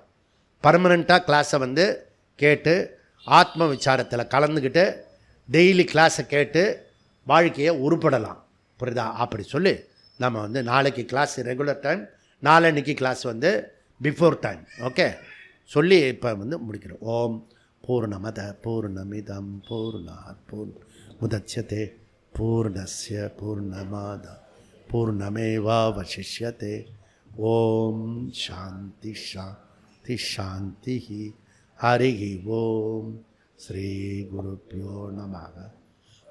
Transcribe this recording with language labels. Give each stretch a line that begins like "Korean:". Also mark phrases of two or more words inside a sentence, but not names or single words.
Tamil: பர்மனெண்ட்டாக கிளாஸை வந்து கேட்டு ஆத்ம விசாரத்தில் கலந்துக்கிட்டு டெய்லி கிளாஸை கேட்டு வாழ்க்கையை உருப்படலாம். புரியுதா? அப்படி சொல்லி நம்ம வந்து நாளைக்கு கிளாஸ்
English: regular time,
Tamil: நாளன்னைக்கு கிளாஸ் வந்து
English: before time.
Tamil: ஓகே சொல்லி இப்போ வந்து முடிக்கிறோம்.
Sanskrit: ॐ पूर्णमदः पूर्णमिदं पूर्णात् पूर्णमुदच्यते पूर्णस्य पूर्णमाद पूर्णमेवावशिष्यते. ॐ शान्ति शान्ति शान्ति. हरि ॐ। श्री गुरुभ्यो नमः.